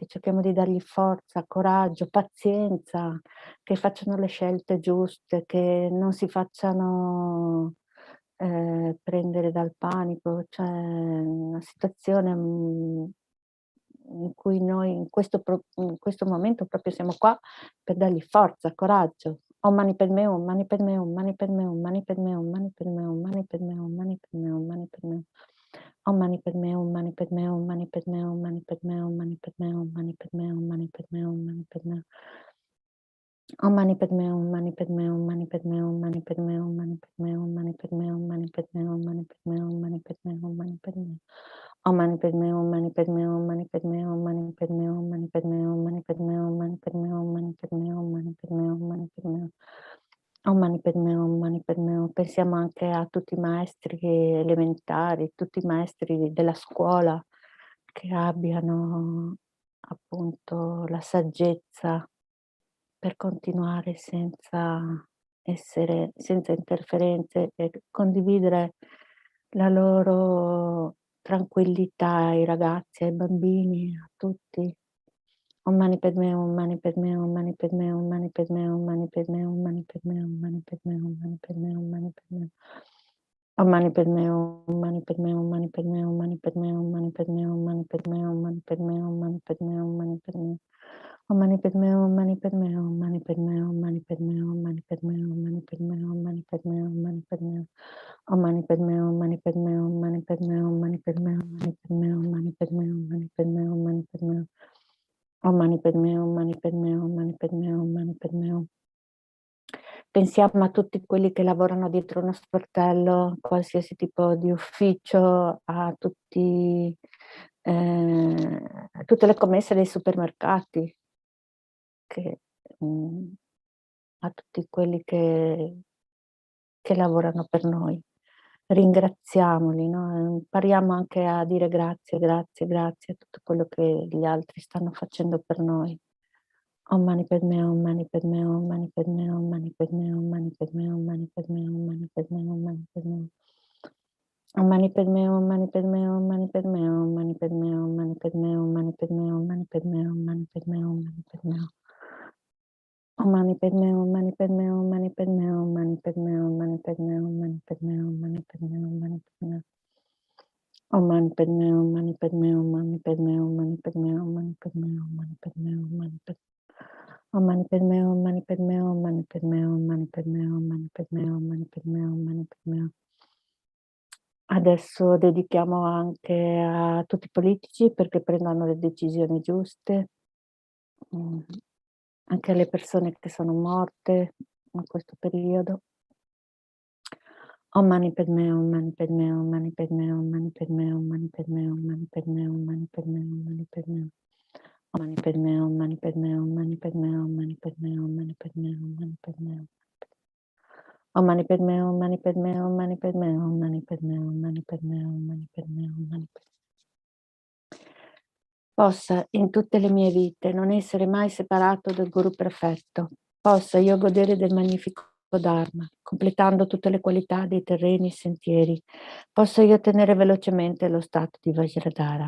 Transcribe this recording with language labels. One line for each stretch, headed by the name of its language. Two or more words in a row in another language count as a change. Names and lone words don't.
Italian: Cerchiamo di dargli forza, coraggio, pazienza, che facciano le scelte giuste, che non si facciano prendere dal panico. Cioè una situazione in cui noi in questo momento proprio siamo qua per dargli forza, coraggio.
Sanskrit: ॐ मणि पद्मे हूँ, मणि पद्मे हूँ, मणि पद्मे हूँ, मणि पद्मे हूँ, मणि पद्मे हूँ, मणि पद्मे हूँ, मणि पद्मे हूँ, मणि पद्मे हूँ. ॐ मणि पद्मे हूँ, मणि पद्मे हूँ, मणि पद्मे हूँ, मणि पद्मे हूँ, मणि पद्मे हूँ, मणि पद्मे हूँ, मणि पद्मे हूँ, मणि पद्मे हूँ. ॐ मणि पद्मे हूँ, मणि पद्मे हूँ, मणि पद्मे हूँ, मणि पद्मे हूँ, मणि पद्मे हूँ, मणि पद्मे हूँ, मणि पद्मे हूँ, मणि पद्मे हूँ, मणि पद्मे हूँ, मणि पद्मे हूँ. ॐ मणि पद्मे हूँ, मणि पद्मे हूँ, मणि पद्मे हूँ, मणि पद्मे हूँ, मणि पद्मे हूँ, मणि पद्मे हूँ, मणि पद्मे हूँ, मणि पद्मे हूँ, मणि पद्मे हूँ, मणि पद्मे हूँ. ॐ मणि पद्मे हूँ, मणि पद्मे हूँ.
Italian: Pensiamo anche a tutti i maestri elementari, tutti i maestri della scuola che abbiano appunto la saggezza per continuare senza interferenze e condividere la loro tranquillità ai ragazzi, ai bambini, a tutti.
Sanskrit: ॐ मणि पद्मे, ॐ मणि पद्मे, ॐ मणि पद्मे, ॐ मणि पद्मे, ॐ मणि पद्मे, ॐ मणि पद्मे, ॐ मणि पद्मे, ॐ मणि पद्मे, ॐ मणि पद्मे. ॐ मणि पद्मे, ॐ मणि पद्मे, ॐ मणि पद्मे, ॐ मणि पद्मे, ॐ मणि पद्मे, ॐ मणि पद्मे, ॐ मणि पद्मे, ॐ मणि पद्मे, ॐ मणि पद्मे. ॐ मणि पद्मे, ॐ मणि पद्मे, ॐ मणि पद्मे, ॐ मणि पद्मे, ॐ मणि पद्मे, ॐ मणि पद्मे, ॐ मणि पद्मे, ॐ मणि पद्मे. ॐ मणि पद्मे, ॐ मणि पद्मे, ॐ मणि पद्मे, ॐ मणि पद्मे, ॐ मणि पद्मे, ॐ मणि पद्मे, ॐ मणि पद्मे, ॐ मणि पद्मे. ॐ मणि पद्मे, ॐ मणि पद्मे, ॐ मणि पद्मे, ॐ मणि पद्मे.
Italian: Pensiamo a tutti quelli che lavorano dietro uno sportello, qualsiasi tipo di ufficio, a tutte le commesse dei supermercati, a tutti quelli che lavorano per noi. Ringraziamoli, no? Impariamo anche a dire grazie, grazie, grazie a tutto quello che gli altri stanno facendo per noi.
Sanskrit: ॐ मणि पद्मे, ॐ मणि पद्मे, ॐ मणि पद्मे, ॐ मणि पद्मे, ॐ मणि पद्मे, ॐ मणि पद्मे, ॐ मणि पद्मे, ॐ मणि पद्मे. ॐ मणि पद्मे, ॐ मणि पद्मे, ॐ मणि पद्मे, ॐ मणि पद्मे, ॐ मणि पद्मे, ॐ मणि पद्मे, ॐ मणि पद्मे, ॐ मणि पद्मे, ॐ मणि पद्मे. ॐ मणि पद्मे, ॐ मणि पद्मे, ॐ मणि पद्मे, ॐ मणि पद्मे, ॐ मणि पद्मे, ॐ मणि पद्मे, ॐ मणि पद्मे, ॐ मणि पद्मे. ॐ मणि पद्मे, ॐ मणि पद्मे, ॐ मणि पद्मे, ॐ मणि पद्मे, ॐ मणि पद्मे, ॐ मणि पद्मे, ॐ मणि पद्मे. ॐ मणि पद्मे, ॐ मणि पद्मे, ॐ मणि पद्मे, ॐ मणि पद्मे, ॐ मणि पद्मे, ॐ मणि पद्मे, ॐ मणि पद्मे.
Italian: Adesso dedichiamo anche a tutti i politici perché prendano le decisioni giuste, anche alle persone che sono morte in questo periodo.
Sanskrit: ॐ मणि पद्मे, ॐ मणि पद्मे, ॐ मणि पद्मे, ॐ मणि पद्मे, ॐ मणि पद्मे, ॐ मणि पद्मे, ॐ मणि पद्मे, ॐ मणि पद्मे. ॐ मणि पद्मे, ॐ मणि पद्मे, ॐ मणि पद्मे, ॐ मणि पद्मे, ॐ मणि पद्मे, ॐ मणि पद्मे. ॐ मणि पद्मे, ॐ मणि पद्मे, ॐ मणि पद्मे, ॐ मणि पद्मे, ॐ मणि पद्मे, ॐ मणि पद्मे, ॐ मणि पद्मे.
Italian: Possa in tutte le mie vite non essere mai separato dal Guru perfetto. Possa io godere del magnifico Dharma, completando tutte le qualità dei terreni e sentieri. Possa io ottenere velocemente lo stato di Vajradhara.